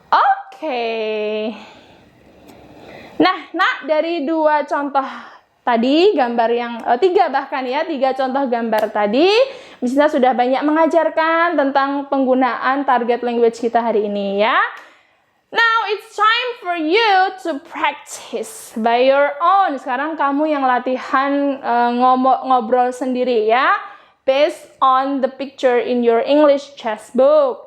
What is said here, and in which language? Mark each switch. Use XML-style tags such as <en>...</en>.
<id>Oke. Nah, dari dua contoh tadi, gambar yang tiga contoh gambar tadi, Miss Sinta sudah banyak mengajarkan tentang penggunaan target language kita hari ini, ya.</id> <en>Now it's time for you to practice by your own.</en> <id>Sekarang kamu yang latihan ngobrol sendiri, ya.</id> <en>Based on the picture in your English textbook.</en>